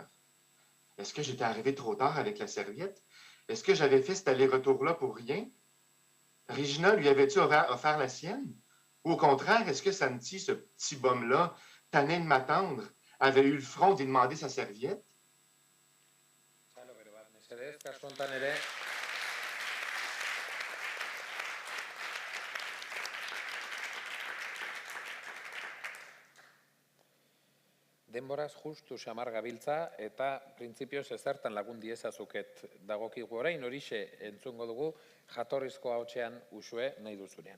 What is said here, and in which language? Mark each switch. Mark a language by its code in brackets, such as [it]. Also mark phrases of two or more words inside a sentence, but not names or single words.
[fr] Est-ce que j'étais arrivé trop tard avec la serviette? Est-ce que j'avais fait cet aller-retour-là pour rien? Regina lui avait-tu offert la sienne? Ou au contraire, est-ce que Santi, ce petit bum-là, tanné de m'attendre, avait eu le front d'y demander sa serviette? [eu] Kasu honetan ere, denboraz justu samar gabiltza eta printzipioz ezertan lagun diezazuket dagokigu orain, horixe entzungo dugu jatorrizko ahotsean Uxue nahi duzunean.